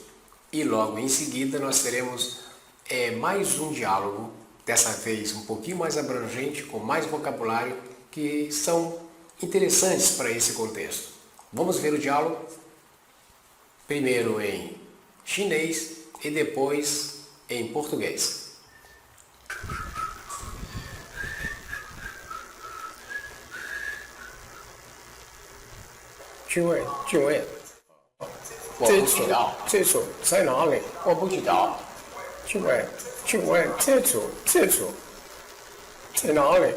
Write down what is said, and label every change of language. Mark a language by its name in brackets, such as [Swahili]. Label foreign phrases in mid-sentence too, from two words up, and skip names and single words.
[Portuguese] E logo em seguida nós teremos mais um diálogo, dessa vez um pouquinho mais abrangente, com mais vocabulário, que são interessantes para esse contexto. Vamos ver o diálogo? Primeiro em chinês e depois em português. [Chinese] 请问，我不知道。厕所在哪里？我不知道。请问，厕所在哪里？